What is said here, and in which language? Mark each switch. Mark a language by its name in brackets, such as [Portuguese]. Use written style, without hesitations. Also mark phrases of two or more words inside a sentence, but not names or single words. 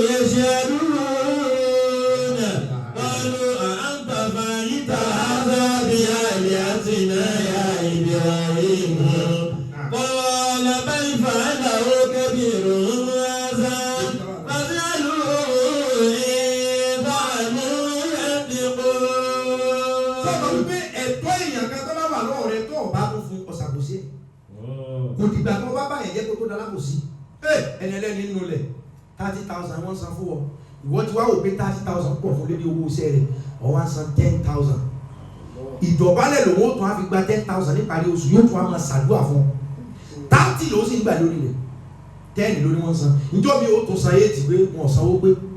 [Arabic] يشهدون قالوا أأنت فعلت هذا بآلهتنا يا إبراهيم قال بل فعله كبيرهم هذا فاسألوهم إن كانوا [Yoruba] ينطقون kò dìgbà tó bá báyẹn jẹ́ kó tó dára kò sí ẹni ẹlẹ́ni nínú lẹ̀ 30,000 wọ́n san fún ọ ìwọ ti wá wò pé 30,000 pọ̀ fún lédi owó iṣẹ́ rẹ̀ ọ wá san 10,000 ìdọ̀bálẹ̀ lòun ó tún á fi gba 10,000 níparí oṣù yóò tún á máa ṣàdúrà fún 30 ló sì ń gbà lórí rẹ̀ 10 lórí wọ́n san níjọ́ mi ó tún san 8 pé wọ́n sanwó pé